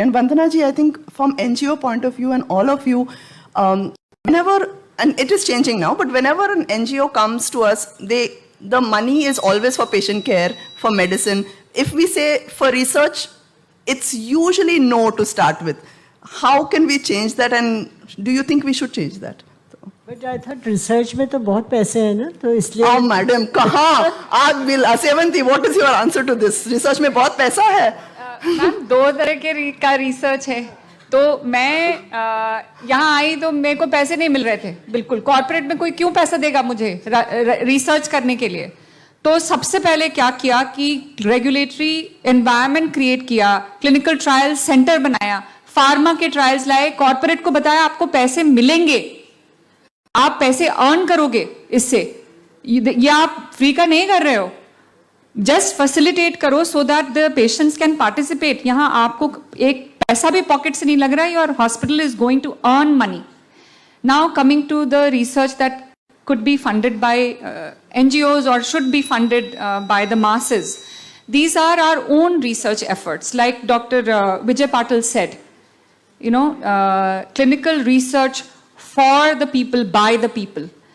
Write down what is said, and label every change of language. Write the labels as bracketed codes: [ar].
[en] And Vandana ji, I think from NGO point of view and all of you, whenever, and it is changing now, but whenever an NGO comes to us, the money is always for patient care, for medicine. If we say for research, it's usually no to start with. How can we change that, and do you think we should change that? But I thought [hi] research में तो बहुत पैसे हैं ना, तो इसलिए [en] Oh, madam, [hi] कहाँ? [en] आज बिल Sevanthi, what is your answer to this? [hi] Research में बहुत पैसा है. मैम 2 तरह के का रिसर्च है. तो मैं यहाँ आई तो मेरे को पैसे नहीं मिल रहे थे. बिल्कुल कॉर्पोरेट में कोई क्यों पैसा देगा मुझे रिसर्च करने के लिए. तो सबसे पहले क्या किया कि रेगुलेटरी एनवायरनमेंट क्रिएट किया, क्लिनिकल ट्रायल सेंटर बनाया, फार्मा के ट्रायल्स लाए, कॉर्पोरेट को बताया आपको पैसे मिलेंगे, आप पैसे अर्न करोगे इससे, ये आप फ्री का नहीं कर रहे हो, जस्ट फैसिलिटेट करो [en] So that the patients can participate. [hi] यहाँ आपको एक पैसा भी पॉकेट से नहीं लग रहा है, [en] Your hospital is going to earn money. Now coming to the research that could be funded by NGOs or should be funded by the masses. These are our own research efforts. Like Dr. Vijay Patil said, you know, clinical research for the people, by the people.